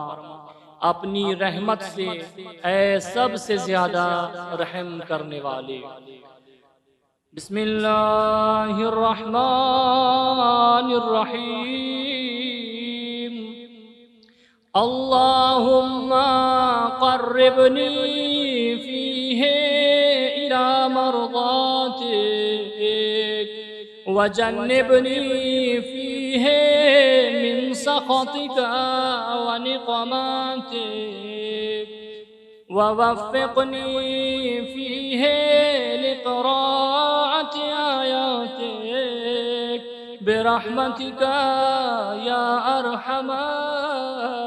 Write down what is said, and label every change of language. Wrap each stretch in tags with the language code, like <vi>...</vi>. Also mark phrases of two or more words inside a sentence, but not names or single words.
<ur>اپنی رحمت سے اے سب سے زیادہ رحم کرنے والے۔</ur> <ar>بسم اللہ الرحمن الرحیم۔ اللہم قربنی فیہ الی مرضاتک وجنبنی فیہ من سخطک ونقماتک ووفقنی فیہ لقراءة آیاتک برحمتک یا ارحم</ar>